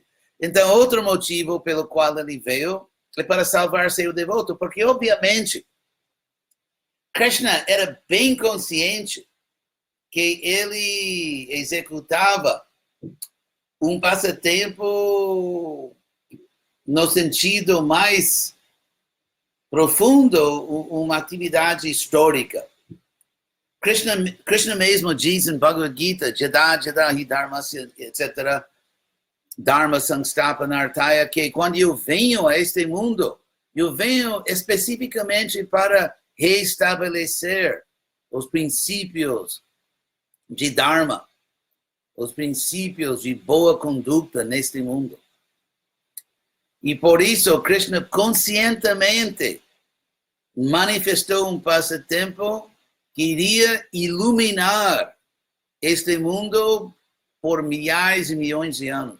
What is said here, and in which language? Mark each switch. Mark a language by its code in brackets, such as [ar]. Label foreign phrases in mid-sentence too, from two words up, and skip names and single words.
[pt] Então, outro motivo pelo qual ele veio é para salvar seu devoto, porque, obviamente, Krishna era bem consciente que ele executava um passatempo no sentido mais profundo, uma atividade histórica. Krishna mesmo diz em Bhagavad Gita, [sa] Jada Jada Hi Dharmasya, etc., Dharma Sangstapanartaya, [pt] que quando eu venho a este mundo, eu venho especificamente para reestabelecer os princípios de Dharma, os princípios de boa conduta neste mundo. E por isso, Krishna conscientemente manifestou um passatempo que iria iluminar este mundo por milhares e milhões de anos.